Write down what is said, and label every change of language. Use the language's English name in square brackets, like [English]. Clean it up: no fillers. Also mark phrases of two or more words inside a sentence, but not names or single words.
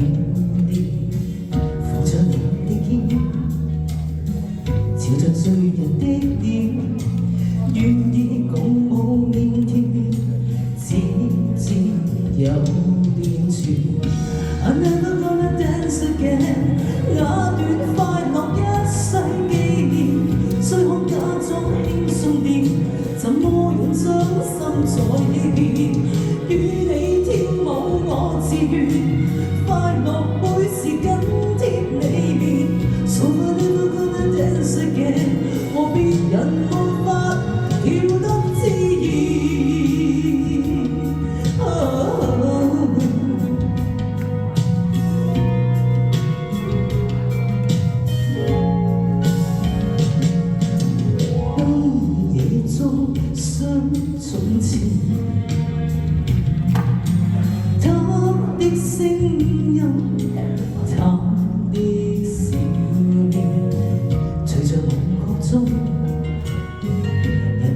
[Cantonese] 了，扶着你的肩，朝着醉人的臉，願意共舞面跳，只知有點處。 [English] I never gonna dance again， [Cantonese] 那段快樂一世紀念，雖可假裝輕鬆點，怎麼樣將心再欺騙？與你跳舞我自願，快樂每時緊貼你面。 [English] So I never gonna dance again， [Cantonese] 和別人沒法跳得自然。從前，他的聲音，他的笑臉，隨着夢覺中，人